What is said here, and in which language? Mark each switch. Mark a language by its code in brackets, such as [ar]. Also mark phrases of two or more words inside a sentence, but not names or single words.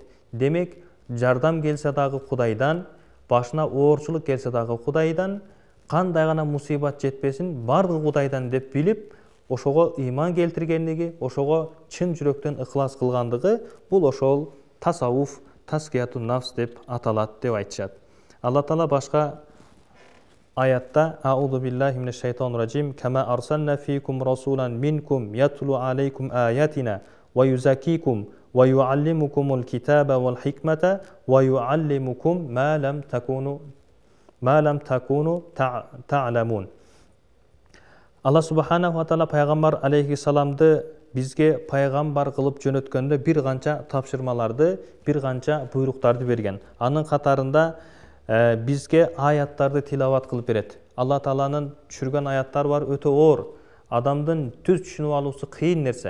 [ky] Демек, жардам келсе дагы Кудайдан, башына оорчулук келсе дагы Кудайдан, кандай гана мусибат жетпесин, бардыгы Кудайдан деп билип, ошого иман келтиргендиги, ошого чын жүрөктөн ыхлас кылгандыгы, бул ошол тасаввуф, [ar] تزكية النفس [ky] деп аталат деп айтышат. [ar] Алла Таала [ky] башка аятта [ar] أعوذ بالله من الشيطان الرجيم كما أرسلنا فيكم رسولا منكم يتلو عليكم آياتنا ويزكيكم ويعلمكم الكتاب والحكمة ويعلمكم ما لم تكونوا تعلمون. الله سبحانه وتعالى [ky] пайгамбар алейхиссаламды бизге пайгамбар кылып жөнөткөндө бир канча тапшырмаларды, бир канча буйруктарды берген. Анын катарында бизге аяттарды тилават кылып берет. Алла Тааланын түшүргөн аяттары бар, өтө оор. Адамдын түз түшүнүп алуусу кыйын нерсе.